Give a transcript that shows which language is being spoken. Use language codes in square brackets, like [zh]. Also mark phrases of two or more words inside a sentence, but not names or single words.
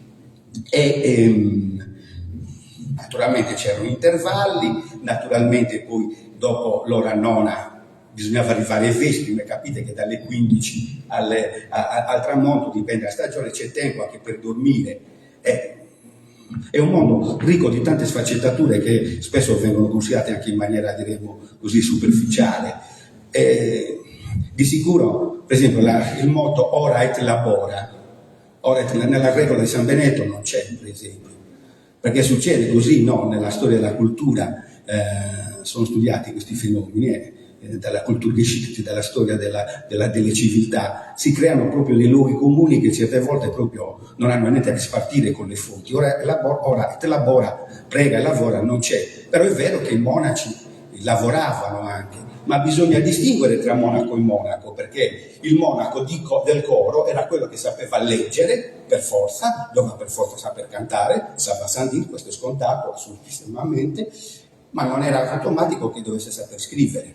[it] Naturalmente c'erano intervalli, naturalmente poi dopo l'ora nona bisognava arrivare ai vespri, capite che dalle 15 al tramonto, dipende dalla stagione, c'è tempo anche per dormire. È un mondo ricco di tante sfaccettature che spesso vengono considerate anche in maniera, diremo così, superficiale. Di sicuro, per esempio, il motto [la] ora et labora, [it] nella regola di San Benedetto non c'è, per esempio, perché succede così, no? Nella storia della cultura sono studiati questi fenomeni, dalla Kulturgeschichte, dalla storia delle civiltà, si creano proprio dei luoghi comuni che certe volte proprio non hanno niente a che spartire con le fonti. [la] Ora et labora, [it] prega e lavora, non c'è. Però è vero che i monaci lavoravano anche, ma bisogna distinguere tra monaco e monaco, perché il monaco del coro era quello che sapeva leggere per forza, doveva per forza saper cantare, sapeva Sandin, questo è scontato assolutissimamente, ma non era automatico che dovesse saper scrivere.